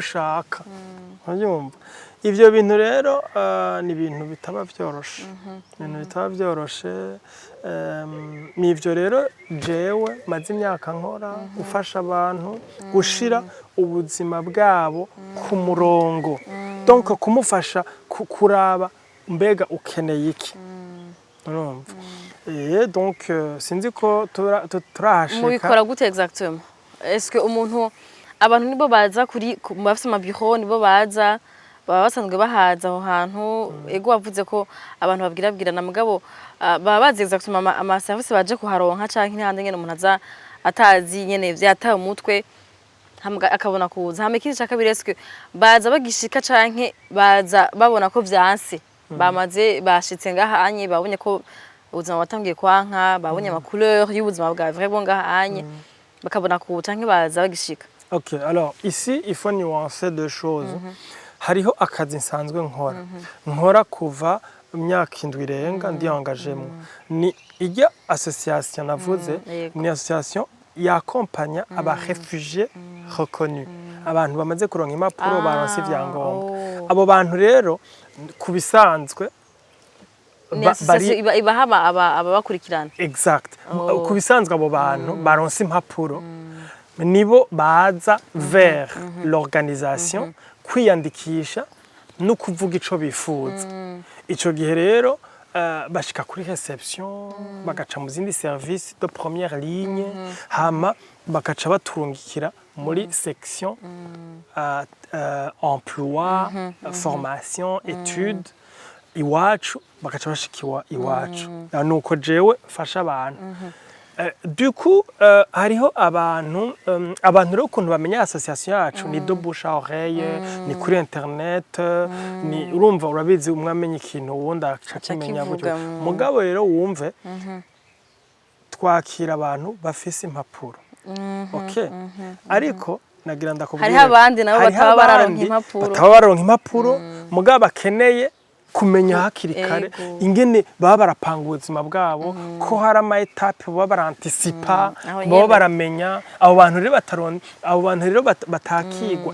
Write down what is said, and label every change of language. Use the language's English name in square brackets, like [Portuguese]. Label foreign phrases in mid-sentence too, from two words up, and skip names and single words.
[Rundi] ushaka urumva ivyo bintu rero ni ibintu bitaba vyoroshe n'ivyo rero jewe maze imyaka nkora gufasha abantu gushira ubuzima bwabo ku murongo donc kumufasha kuraba mbega ukeneye iki urumva donc sinzi ko turahashika mubikora gute [French] exactement est-ce que [Rundi] abantu nibo baza kuri bafite amabureau nibo baza baba basanzwe bahaza aho hantu ego wavuze ko abantu babwirabwirana mugabo baba bazi exactement ama service baje kuharonka canke n'ahandi nyene umuntu aza atazi nyene vyataye umutwe akabona kuza hama ikindi ca kabiri est-ce que baza bagishika canke baza babona ko vyanse bamaze bashitse ngaha anye babonye ko ubuzima batangiye kwanka babonye ama couleur y'ubuzima bwa [French] vrai bon [Rundi] ngaha anye bakabona kuza canke baza bagishika. [French] OK, alors ici il faut nuancer deux choses. [Rundi] Hariho akazi nsanzwe nkora kuva imyaka indwi irenga ndi engagement ni ijya association navuze ni association yakompanya aba [French] réfugiés reconnus [Rundi] abantu bamaze kuronka impapuro baronse ivyangombwa abo bantu rero kubisanzwe ibahaba ababakurikirana exact kubisanzwe abo bantu baronse impapuro nibo baza [French] vers l'organisation [Rundi] kwiyandikisha no kuvuga ico bifuza ico gihe rero bashika kuri reception bagaca mu zindi [French] service de première ligne [Rundi] hama bagaca batungikira muri section [French] emploi formation études [Rundi] iwacu bagaca bashikiwa iwacu nuko jewe fasha abantu [French] du coup [Rundi] hariho abantu rero ukuntu bamenya association yacu ni [French] de bouche à oreille [Rundi] ni kuri internet ni urumva urabizi umwamenye ikintu ubundi akakimenya buryo mugabo rero wumve twakira abantu bafise impapuro OK ariko nagira ndakubwira hariho abandi nabo bataba bararonka impapuro mugabo bakeneye kumenya hakiri kare ingene baba barapanga ubuzima bwabo ko hari ama etape baba barantisipa baba baramenya abo bantu rero batakigwa